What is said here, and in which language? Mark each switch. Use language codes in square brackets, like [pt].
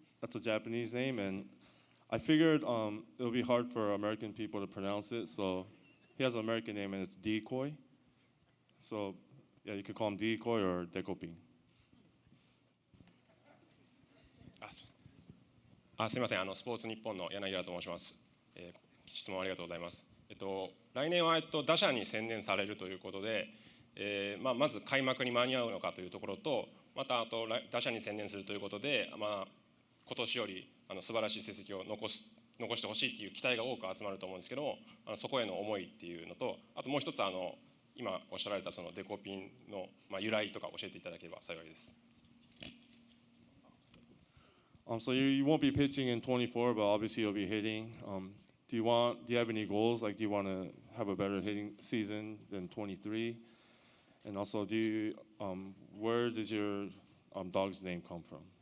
[en] That's a Japanese name, and I figured it'll be hard for American people to pronounce it. So he has an American name, and it's Decoy. So yeah, you could call him Decoy or Dekoping. [ja] すみません、スポーツ日本の柳田と申します。質問ありがとうございます。来年は打者に専念されるということで、まず開幕に間に合うのかというところと、また打者に専念するということで、今年より素晴らしい成績を残してほしいっていう期待が多く集まると思うんですけども、そこへの思いっていうのと、あともう一つ今おっしゃられたそのデコピンの由来とか教えていただければ幸いです。 [en] So you won't be pitching in 24, but obviously you'll be hitting. Do you have any goals? Like, do you want to have a better hitting season than 23? And also, where does your dog's name come from?